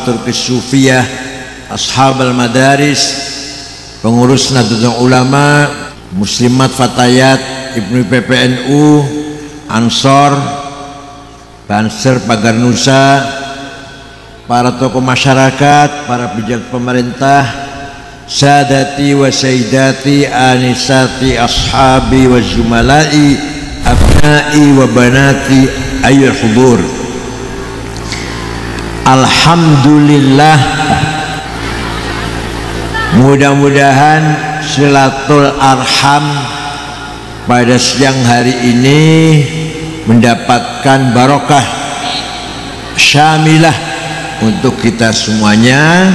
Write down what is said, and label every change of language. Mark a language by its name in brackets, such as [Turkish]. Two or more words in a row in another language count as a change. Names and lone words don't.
[Indonesian] turkis sufiyah, [Arabic] أصحاب المدارس, [Indonesian] pengurus Nahdlatul Ulama, muslimat fatayat, Ibnu PPNU, Ansor, Banser, Pagar Nusa, para tokoh masyarakat, para pejabat pemerintah, [Arabic] سادتي وسيداتي، آنساتي، أصحابي وزملائي، أبنائي وبناتي، أيها الحضور. [Indonesian] Alhamdulillah, mudah-mudahan [Arabic] صلة الأرحام [Indonesian] pada siang hari ini mendapatkan [Arabic] بركة شاملة [Indonesian] untuk kita semuanya.